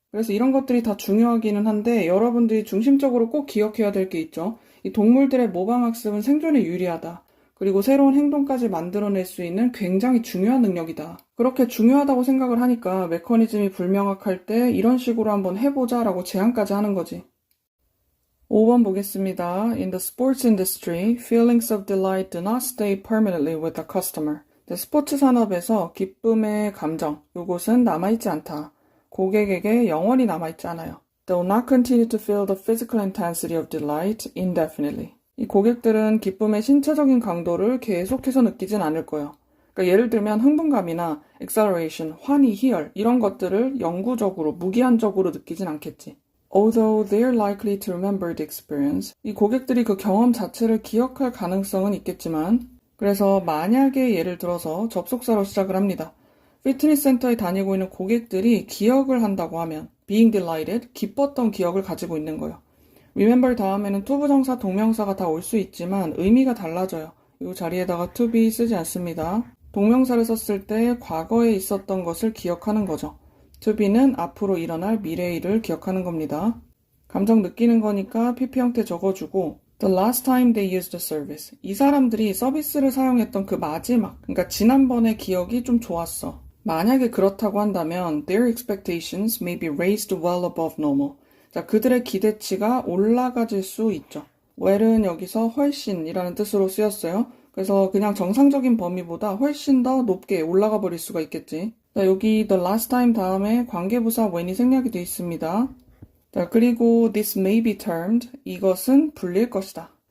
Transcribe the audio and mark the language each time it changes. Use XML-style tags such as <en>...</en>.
<ko>그래서 이런 것들이 다 중요하기는 한데 여러분들이 중심적으로 꼭 기억해야 될 게 있죠. 이 동물들의 모방 학습은 생존에 유리하다. 그리고 새로운 행동까지 만들어낼 수 있는 굉장히 중요한 능력이다. 그렇게 중요하다고 생각을 하니까 메커니즘이 불명확할 때 이런 식으로 한번 해보자 라고 제안까지 하는 거지. 5번 보겠습니다.</ko> <en>In the sports industry, feelings of delight do not stay permanently with the customer.</en> <ko>스포츠 산업에서 기쁨의 감정, 요것은 남아있지 않다. 고객에게 영원히 남아있지 않아요.</ko> <en>They will not continue to feel the physical intensity of delight indefinitely.</en> <ko>이 고객들은 기쁨의 신체적인 강도를 계속해서 느끼진 않을 거예요. 그러니까 예를 들면 흥분감이나 exhilaration, 환희, 희열 이런 것들을 영구적으로, 무기한적으로 느끼진 않겠지.</ko> <en>Although they are likely to remember the experience,</en> <ko>이 고객들이 그 경험 자체를 기억할 가능성은 있겠지만 그래서 만약에 예를 들어서 접속사로 시작을 합니다. 피트니스 센터에 다니고 있는 고객들이 기억을 한다고 하면</ko> <en>being delighted,</en> <ko>기뻤던 기억을 가지고 있는 거예요. remember 다음에는 투부정사, 동명사가 다 올 수 있지만 의미가 달라져요. 이 자리에다가 to be 쓰지 않습니다. 동명사를 썼을 때 과거에 있었던 것을 기억하는 거죠. to be는 앞으로 일어날 미래의 일을 기억하는 겁니다. 감정 느끼는 거니까 PP 형태 적어주고</ko> <en>the last time they used the service.</en> <ko>이 사람들이 서비스를 사용했던 그 마지막, 그러니까 지난번의 기억이 좀 좋았어. 만약에 그렇다고 한다면</ko> <en>their expectations may be raised well above normal.</en> <ko>자, 그들의 기대치가 올라가질 수 있죠. well은 여기서 훨씬이라는 뜻으로 쓰였어요. 그래서 그냥 정상적인 범위보다 훨씬 더 높게 올라가 버릴 수가 있겠지. 자, 여기 the last time 다음에 관계부사 when이 생략이 되어 있습니다. 자, 그리고</ko> <en>this may be termed,</en> <ko>이것은 불릴 것이다.</ko>